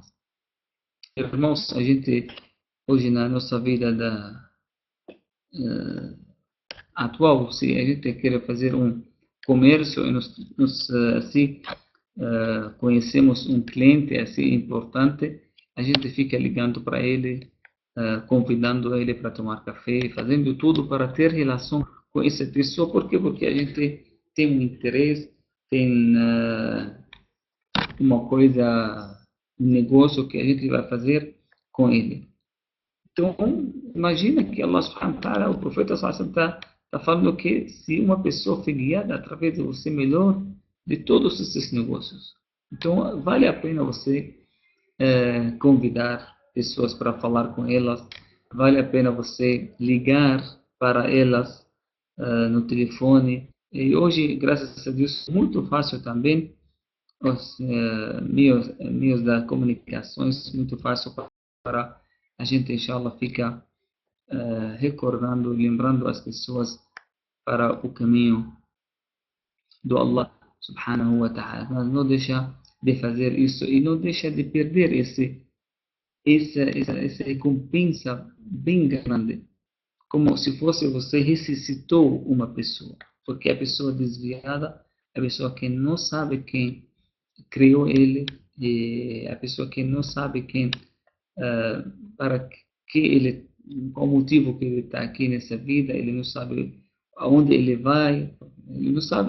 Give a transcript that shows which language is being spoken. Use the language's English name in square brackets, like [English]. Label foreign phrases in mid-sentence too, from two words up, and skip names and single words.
[Portuguese] Irmãos, a gente, hoje na nossa vida atual, se a gente quer fazer um comércio e assim, conhecemos um cliente assim importante, a gente fica ligando para ele, convidando ele para tomar café, fazendo tudo para ter relação com essa pessoa. Por quê? Porque a gente tem um interesse, tem uma coisa, um negócio que a gente vai fazer com ele. Então, imagina que [Arabic] الله سبحانه وتعالى, [Portuguese] o profeta está falando que se uma pessoa for guiada através de você, melhor de todos esses negócios. Então, vale a pena você convidar pessoas para falar com elas, vale a pena você ligar para elas no telefone. E hoje, graças a Deus, muito fácil também os meios das comunicações, muito fácil para a gente, [Arabic] إن شاء الله, [Portuguese] ficar recordando, lembrando as pessoas para o caminho do [Arabic] الله سبحانه وتعالى. [Portuguese] Mas não deixa de fazer isso e não deixa de perder essa recompensa bem grande, como se fosse você ressuscitou uma pessoa, porque a pessoa desviada, a pessoa que não sabe quem criou ele, e a pessoa que não sabe quem para que ele qual o motivo que ele está aqui nessa vida, ele não sabe aonde ele vai, ele não sabe.